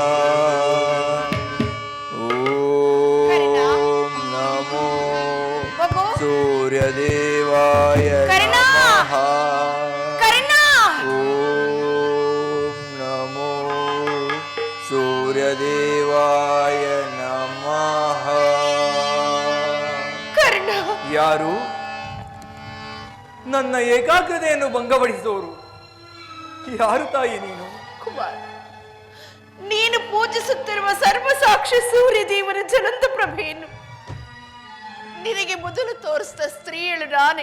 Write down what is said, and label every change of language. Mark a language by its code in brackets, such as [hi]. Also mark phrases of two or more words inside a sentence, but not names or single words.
[sa] ಓಂ ನಮೋ ಸೂರ್ಯದೇವಾಯ ನಮಃ. ಓಂ ನಮೋ ಸೂರ್ಯದೇವಾಯ ನಮಃ. [kn] ಯಾರು ನನ್ನ ಏಕಾಗ್ರತೆಯನ್ನು ಭಂಗಪಡಿಸುವವರು? ಯಾರು ತಾಯಿ ನೀನು? ಕುಮಾರ್, ನೀನು ಪೂಜಿಸುತ್ತಿರುವ ಸರ್ವಸಾಕ್ಷಿ ಸೂರ್ಯದೇವನ ಜ್ವಲಂತ ಪ್ರಭೆಯನ್ನು ನಿನಗೆ ಮೊದಲು ತೋರಿಸಿದ ಸ್ತ್ರೀಯಳು ನಾನೇ.